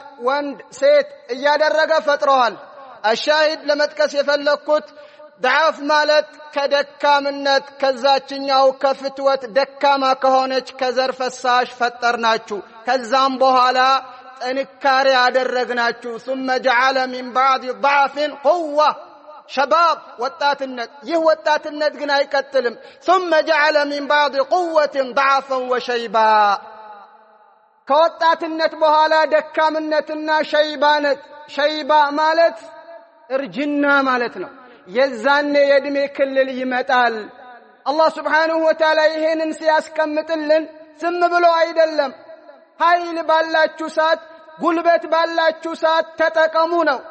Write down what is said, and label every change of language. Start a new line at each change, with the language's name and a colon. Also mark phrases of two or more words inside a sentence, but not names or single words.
Amharic: ወንድ ሴት እያደረገ ፈጥረዋል። አሻሂድ ለመጥቀስ የፈለኩት ضعፍ ማለት ከደካምነት ከዛችኛው ከፍትወት ደካማ ከሆነች ከዘርፈሳሽ ፈጠርናችሁ። ከዛም በኋላ ጥንካሬ አደረግናችሁ።
Arabic: ثم جعل من بعد ضعف قوة شباب
Amharic: ወጣትነት። ይህ ወጣትነት ግን አይቀጥልም።
Arabic: ثم جعل من بعد قوة ضعفا وشيبا
Amharic: ከወጣትነት በኋላ ደካምነትና ሸይባነት። ሸይባ ማለት እርጅና ማለት ነው። የዛኔ የእድሜ ክልል ይመጣል። አላህ
Arabic: سبحانه وتعالى
Amharic: ይሄንን ሲያስቀምጥልን ዝም ብሎ አይደለም። ኃይል ባላችሁ ሰዓት ጉልበት ባላችሁ ሰዓት ተጠቀሙ ነው።